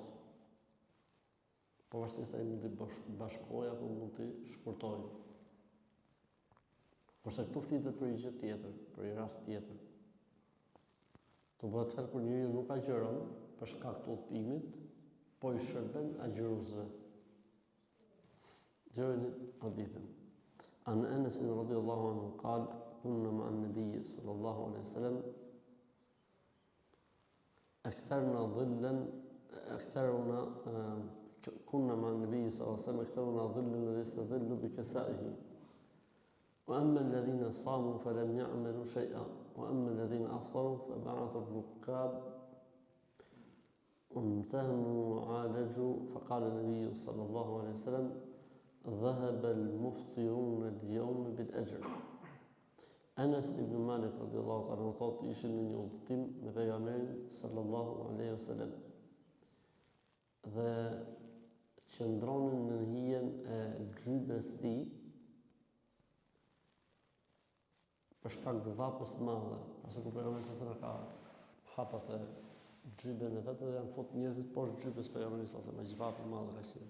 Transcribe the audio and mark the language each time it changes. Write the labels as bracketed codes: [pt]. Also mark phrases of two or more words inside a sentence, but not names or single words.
[sq] Pavarësisht se ai mund të bashkojë apo mund të shkurtojë. Kurse këtu flitet për një gjë tjetër, për një rast tjetër. Të bëhet fjalë kur njeriu nuk agjeron për shkak të udhëtimit, po i shërben agjëruesve. Gjërni hadithin. [ar] عن أنس رضي الله عنه قال كنا مع النبي صلى الله عليه وسلم كنا مع النبي صلى الله عليه وسلم أكثرنا ظلا يستظل بكسائه وأما الذين صاموا فلم يعملوا شيئا وأما الذين أفطروا فبعثوا الركاب وامتهنوا وعالجوا فقال النبي صلى الله عليه وسلم ذهب المفطرون اليوم بالأجر. [sq] Anas ibn Malik [ar] رضي الله عنه [sq] thotë ishin në një udhëtim me pejgamberin [ar] صلى الله عليه وسلم [sq] dhe qëndronin në hijen e gjybes të tij për shkak të vapës të madhe, pasi kur pejgamberi [ar] صلى الله عليه وسلم [sq] ka hapat e gjyben e vetë dhe janë fut njerëzit poshtë gjybes pejgamberit [ar] صلى الله عليه وسلم, [sq] me vapë të madhe ka qenë.